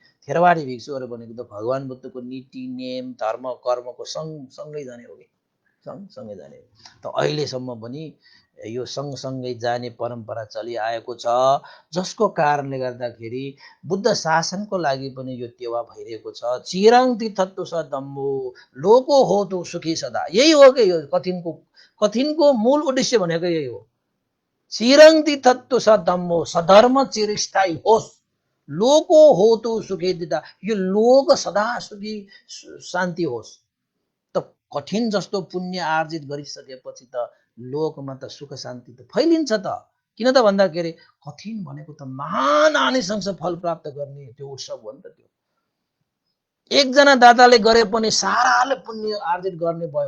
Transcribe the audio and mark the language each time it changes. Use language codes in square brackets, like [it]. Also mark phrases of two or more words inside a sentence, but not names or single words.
[ne] थेरवादी भिक्षुहरू भनेको त भगवान बुद्धको नीति नियम धर्म कर्मको सँगसँगै जाने हो कि, सँगसँगै जाने हो। त अहिलेसम्म पनि यो सँगसँगै जाने परम्परा चलिआएको छ, जसको कारणले गर्दाखेरि बुद्ध शासनको लागि पनि यो टेवा भइरहेको छ। [pi] चिरं तीर्थत्व स दम्भो लोको होतु सुखी सदा। [ne] यही हो कि यो कठिनको मूल उद्देश्य भनेको यही हो। [pi] चिरं तीर्थत्व स दम्भो, [ne] सधर्म चिरस्थायी होस् [pi] लोको होतु सुखेदिता, [ne] यो लोक सदा सुखी शान्ति होस्। त कठिन जस्तो पुण्य आर्जित गरिसकेपछि त लोकमा त सुख शान्ति त फैलिन्छ त। किन त भन्दाखेरि कठिन भनेको त महान आनिसंस फल प्राप्त गर्ने त्यो उत्सव हो नि त। त्यो एकजना दाताले गरे पनि साराले पुण्य आर्जित गर्ने भयो।